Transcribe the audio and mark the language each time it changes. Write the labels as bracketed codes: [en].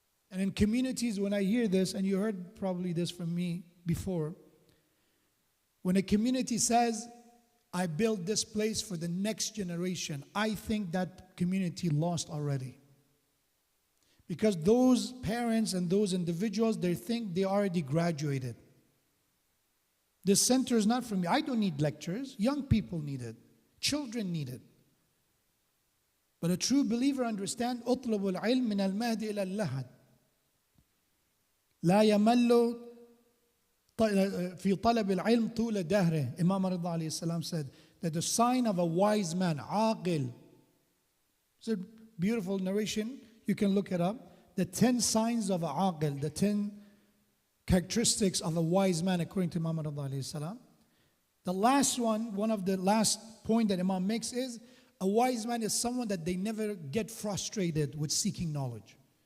[en] And in communities, when I hear this, and you heard probably this from me before, when a community says, I built this place for the next generation, I think that community lost already. Because those parents and those individuals, they think they already graduated. This center is not for me. I don't need lectures. Young people need it. Children need it. But a true believer understands [ar] اطلبوا العلم من المهد إلى اللحد لا يمل في طلب العلم طول دهره. [en] Imam Rida alayhi salam said that the sign of a wise man, عاقل. It's a beautiful narration. You can look it up. The 10 signs of a aqil, the 10 characteristics of a wise man according to Imam Rida alayhi salam. The last one of the last point that Imam makes is a wise man is someone that they never get frustrated with seeking knowledge.